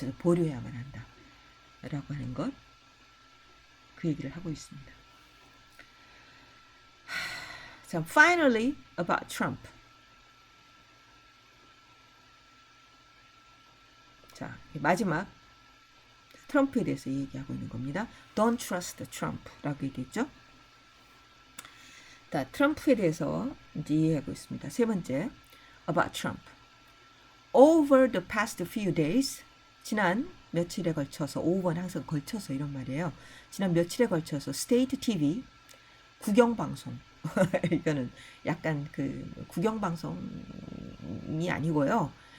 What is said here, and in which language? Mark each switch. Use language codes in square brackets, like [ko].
[ko] 보류해야만 한다 라고 하는 것, 그 얘기를 하고 있습니다. [en] 자, finally about Trump. [ko] 자, 마지막 트럼프에 대해서 얘기하고 있는 겁니다. [en] Don't trust Trump [ko] 라고 얘기했죠. 자, 트럼프에 대해서 이제 이해하고 있습니다. 세 번째, [en] about Trump. Over the past few days, [ko] 지난 며칠에 걸쳐서, over는 항상 걸쳐서 이런 말이에요. 지난 며칠에 걸쳐서 [en] State TV, [ko] 국영방송, 이거는 약간 국영방송이 아니고요.